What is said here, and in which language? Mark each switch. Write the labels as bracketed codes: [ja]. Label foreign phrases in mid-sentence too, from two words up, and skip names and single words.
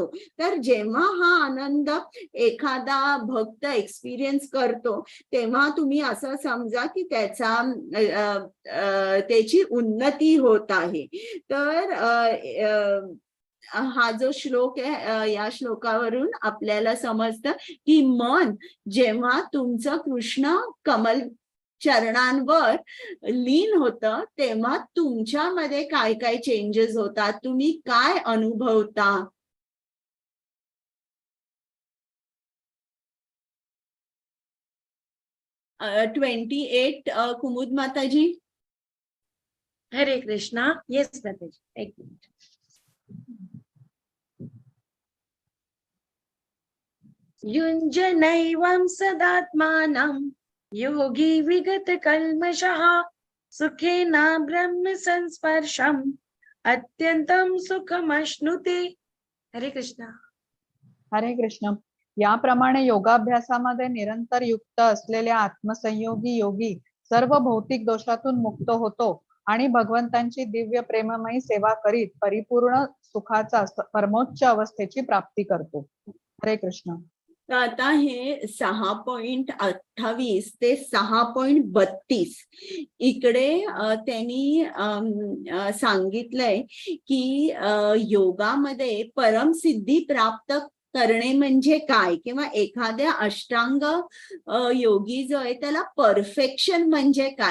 [mr] तर जेव्हा हा आनंद एखादा भक्त एक्सपिरियन्स करतो, तेव्हा तुम्ही असं समजा की त्याची उन्नती होत आहे. तर हा जो श्लोक आहे, या श्लोकावरून आपल्याला समजतं की मन जेव्हा तुमचं कृष्ण कमल चरणांवर लीन होतं, तेव्हा तुमच्यामध्ये काय काय चेंजेस होतात, तुम्ही काय अनुभवता. 28 कुमुद माताजी. हरे कृष्णा. येस माताजी, एक मिनिट. [sa] युञ्जनैवं सदात्मानं योगी विगत कल्मषः सुखेन ब्रह्म संस्पर्शम् अत्यंतं सुखमश्नुते. [mr] हरे कृष्णा. हरे कृष्ण. याप्रमाणे योगाभ्यासामध्ये निरंतर युक्त असलेल्या आत्मसंयोगी योगी सर्व भौतिक दोषातून मुक्त होतो आणि भगवंतांची दिव्य प्रेममयी सेवा करीत परिपूर्ण सुखाचा परमोच्च अवस्थेची प्राप्ती करतो. हरे कृष्ण. तर आता हे 6.28 ते 6.32 इकडे त्यांनी सांगितलंय की योगामध्ये परमसिद्धी प्राप्त करणे म्हणजे काय, किंवा एखाद्या अष्टांग योगी जो आहे त्याला परफेक्शन म्हणजे काय.